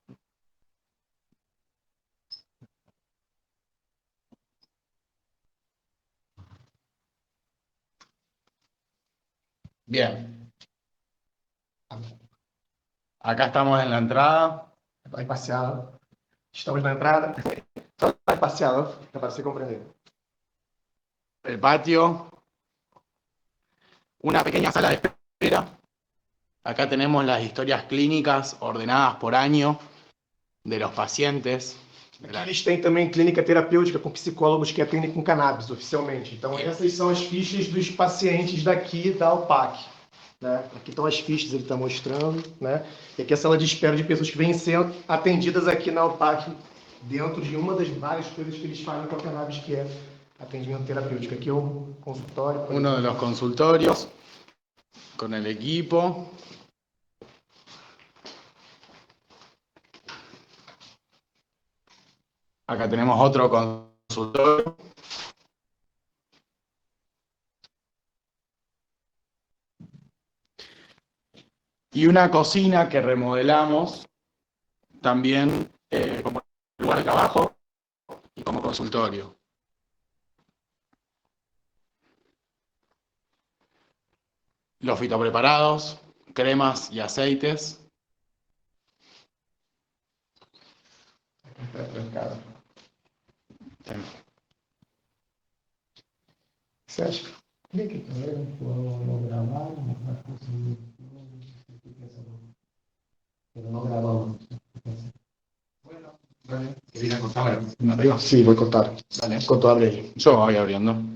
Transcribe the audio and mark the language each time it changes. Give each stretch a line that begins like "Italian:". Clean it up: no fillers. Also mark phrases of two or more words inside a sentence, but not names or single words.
Spanish: Bien. Acá estamos en la entrada.
Portuguese: Vai passeado. Estamos na entrada. Só vai passeado, para se compreender.
Spanish: El patio. Una pequeña sala de espera. Acá tenemos las historias clínicas ordenadas por año de los pacientes.
Portuguese: Aqui eles têm também clínica terapêutica com psicólogos que atendem com cannabis oficialmente. Então, essas são as fichas dos pacientes daqui da UPAC. Né? Aqui estão as fichas, ele está mostrando. Né? E aqui é a sala de espera de pessoas que vêm sendo atendidas aqui na UPAC, dentro de uma das várias coisas que eles fazem com a cannabis, que é atendimento terapêutico. Aqui é o consultório.
Spanish: Uno de los consultorios con el equipo. Acá tenemos otro consultorio. Y una cocina que remodelamos también como lugar de trabajo y como consultorio. Los fitopreparados, cremas y aceites.
Portuguese: Você acha que não gravaram, mas conseguiu. Não gravamos.
Spanish: ¿Querés cortar arriba? Sí, voy a cortar. Dale.
Portuguese: Enquanto abre aí.
Spanish: Yo voy abriendo.